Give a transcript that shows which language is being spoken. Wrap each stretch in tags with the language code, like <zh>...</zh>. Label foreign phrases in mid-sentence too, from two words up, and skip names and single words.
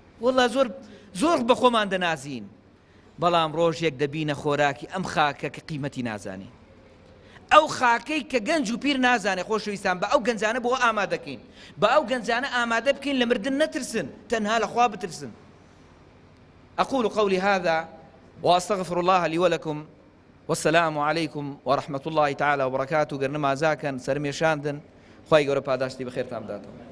<ckb>وەڵڵا زۆر، زۆر بە خۆمان دەنازین. بەڵام ڕۆژێک دەبینە خۆراکی ئەم خاکە کە قیمەتی نازانی. ئەو خاکەی کە گەنج و پیر نازانێ، خۆشەویستان، بە ئەو گەنجانە بۆ ئامادەکەین. بە ئەو گەنجانە ئامادە بکەین لە مردن نەترسن، تەنها لە خوا بترسن.</ckb> <ar>أقول قولي هذا وأستغفر الله لي ولكم والسلام عليكم ورحمة الله تعالى وبركاته.</ar> <ckb>گەر نەمازاکەن، سەرمێشاندن، خوای گەورە پاداشتی بەخێرتان بداتەوە.</ckb>